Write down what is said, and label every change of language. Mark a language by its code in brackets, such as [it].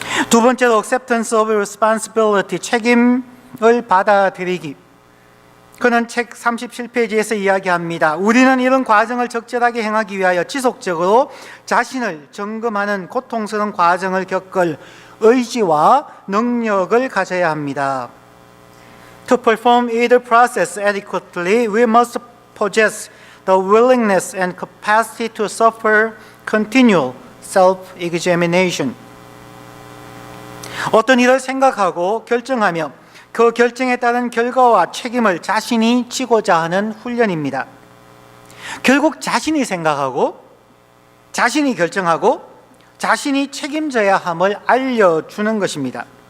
[ko] 두 번째로 [en] acceptance of responsibility, [ko] 책임을 받아들이기. 그는 책 37페이지에서 이야기합니다. 우리는 이런 과정을 적절하게 행하기 위하여 지속적으로 자신을 점검하는 고통스러운 과정을 겪을 의지와 능력을 가져야 합니다. [en] To perform either process adequately, we must possess the willingness and capacity to suffer continual self-examination. [ko] 어떤 일을 생각하고 결정하며 그 결정에 따른 결과와 책임을 자신이 지고자 하는 훈련입니다. 결국 자신이 생각하고 자신이 결정하고 자신이 책임져야 함을 알려주는 것입니다.